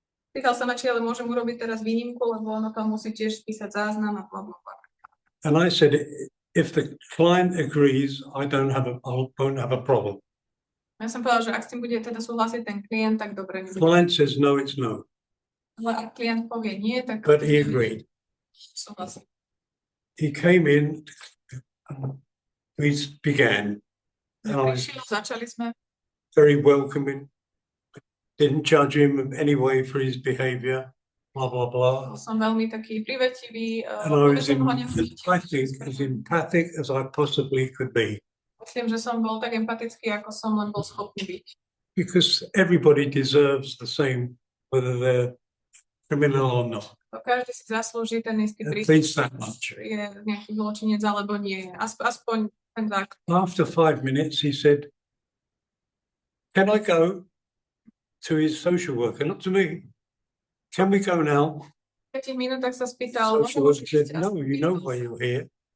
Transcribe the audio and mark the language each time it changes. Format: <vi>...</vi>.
<sk>Spýtal sa ma, či ale môžem urobiť teraz výnimku, lebo ono tam musí tiež spísať záznam a blah, blah, blah.</sk> <en>And I said, if the client agrees, I won't have a problem.</en> <sk>Ja som povedal, že ak s tým bude teda súhlasiť ten klient, tak dobre.</sk> <en>Client says no, it's no.</en> <sk>Ale ak klient povie nie, tak...</sk> <en>But he agreed.</en> <sk>Súhlasím.</sk> <en>He came in, we began.</en> <sk>Prišiel, začali sme.</sk> <en>Very welcoming. Didn't judge him in any way for his behavior. Blah, blah, blah.</en> <sk>Som veľmi taký privetivý.</sk> <en>And I was as empathic as I possibly could be.</en> <sk>Myslím, že som bol tak empatický, ako som len bol schopný byť.</sk> <en>Because everybody deserves the same, whether they're criminal or not.</en> <sk>Každý si zaslúži ten istý</sk> <en>At</en> <sk>prístup,</sk> <en>least that much.</en> <sk>je nejaký zločinec alebo nie. Aspoň ten základ.</sk> <en>After 5 minutes, he said, "Can I go?" To his social worker, not to me. "Can we go now?"</en> <sk>V 5 minútach sa spýtal,</sk> <en>Social worker said, "No, you know why you're here.</en>